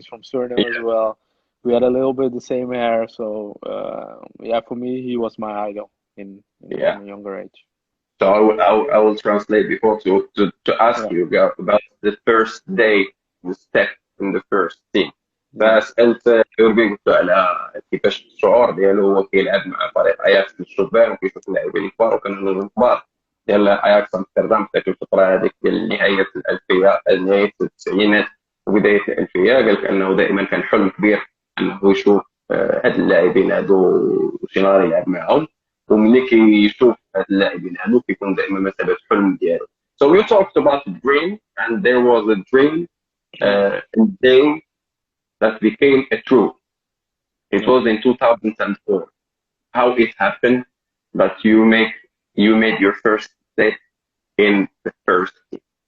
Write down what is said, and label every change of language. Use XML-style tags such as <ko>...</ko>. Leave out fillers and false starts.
<en>He's from Suriname as Yeah. well. We had a little bit the same hair, so yeah, for me he was my idol Yeah. in a younger age. So I will translate before to ask Yeah, you about the first day you step in the first team. yeah,</en> <ar>فسألت يوربي قلت له على كيفاش الشعور ديالو هو كيلعب مع فريق اياكس للشبان وكيشوف اللاعبين الكبار وكانوا نجوم كبار ديال اياكس امستردام في ذيك الفتره هذيك ديال نهايه الالفيه نهايه التسعينات وبدايه الالفيه قال لك انه دائما كان حلم كبير انه يشوف هاد اللاعبين هادو شي نهار يلعب معاهم وملي كيشوف هاد اللاعبين هادو كيكون دائما مثابه حلم ديالو.</ar> <en>So you talked about the dream and there was a dream yeah, and day that became a truth. It yeah. was in 2004. How it happened that you made your first step in the first team.</en>